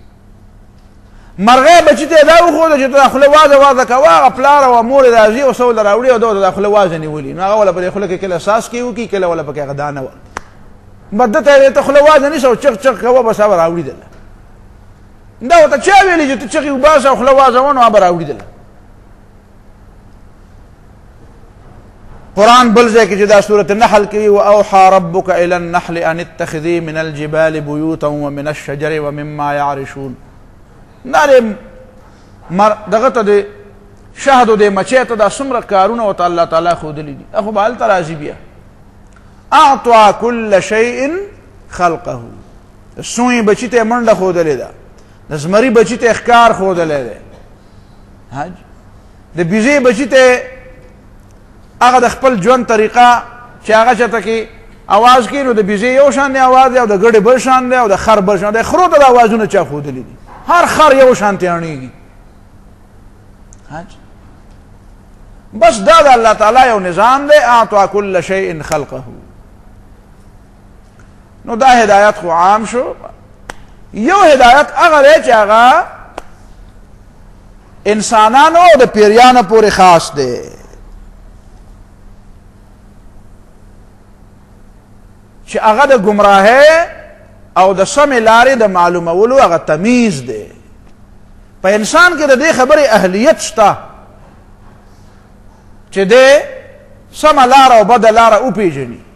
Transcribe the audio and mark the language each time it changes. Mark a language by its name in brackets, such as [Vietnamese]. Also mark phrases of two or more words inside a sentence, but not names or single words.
[Pashto] مرغۍ بچي ته یې دا وښوده چې ته دا خوله وازه وازه کوه، هغه پلار او مور یې راځي او څه ورله راوړي او ده دا خوله وازه نیولي، نو هغه وله په دې خوله کې کله څاڅکي وکړي کله وله پکې هغه دانه وه، بس ده ته یې ته خوله وازه نیسه او چغ چغ کوه بس هغه راوړېدله. دا ورته چا ویلي چې ته چغې وباسه او خوله وازه وه نو هغه به راوړېدله. قرآن بل ځای کې چې دا سورة النحل کې [Arabic] وأوحى ربك إلى النحل أن اتخذي من الجبال بيوتا ومن الشجر ومما يعرشون. [Pashto] دا دغه ته د شهد او د مچۍ ته دا څومره کارونه ورته الله تعالی ښودلي دي، خو به هلته راځي بیا. [Arabic] اعطى كل شيء خلقه. [Pashto] د سوی بچي ته یې منډه ښودلې ده، د زمري بچي ته یې ښکار ښودلی دی، د بیزې بچي ته هغه د خپل ژوند طریقه چې هغه چېرته کې आवाज کوي نو د بیزې یو شان دی आवाज دی او د ګډې بل شان دی او د خر بل شان دی خرو ته د आवाजونه چا ښودلي دي هر خر یو شان تیانیږي بس دا د الله تعالی یو نظام دی [Arabic] اعطى كل شيء خلقه [Pashto] نو دا هدایت خو عام شو یو هدایت هغه دی چې هغه انسانانو او د پیریانو پورې خاص دی چې هغه د گمراهۍ او د سمې لارې د معلومولو هغه تمیز دی په انسان کې د دې خبرې اهلیت شته چې دی سمه لاره او بده لاره وپېژني